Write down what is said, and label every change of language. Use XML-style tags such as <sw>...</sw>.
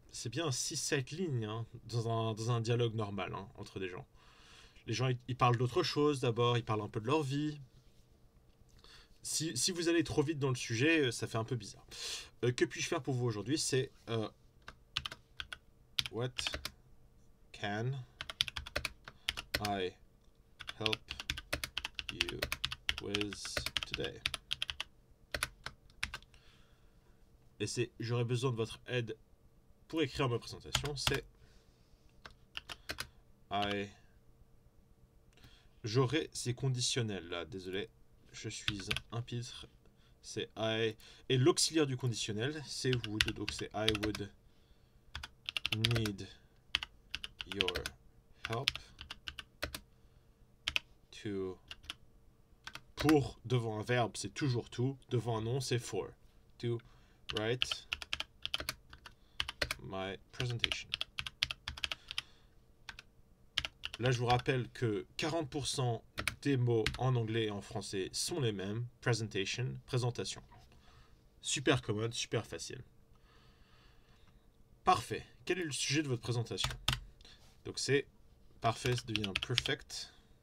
<fr>C'est bien 6-7 lignes hein, dans un dialogue normal hein, entre des gens. Les gens, ils parlent d'autre chose d'abord, ils parlent un peu de leur vie. Si vous allez trop vite dans le sujet, ça fait un peu bizarre. Que puis-je faire pour vous aujourd'hui? C'est</fr> <en>what can I help you with today?</en> <fr>Et c'est j'aurais besoin de votre aide pour écrire ma présentation. C'est j'aurais ces conditionnels là. Désolé, je suis un pitre. C'est I. Et l'auxiliaire du conditionnel, c'est would. Donc c'est</fr> <en>I would need your help to.</en> <fr>Pour, devant un verbe, c'est toujours to. Devant un nom, c'est for.</fr> <en>To write my presentation.</en> <fr>Là, je vous rappelle que 40% des mots en anglais et en français sont les mêmes. Presentation, présentation. Super commode, super facile. Parfait. Quel est le sujet de votre présentation? Donc c'est parfait, ça devient perfect.</fr>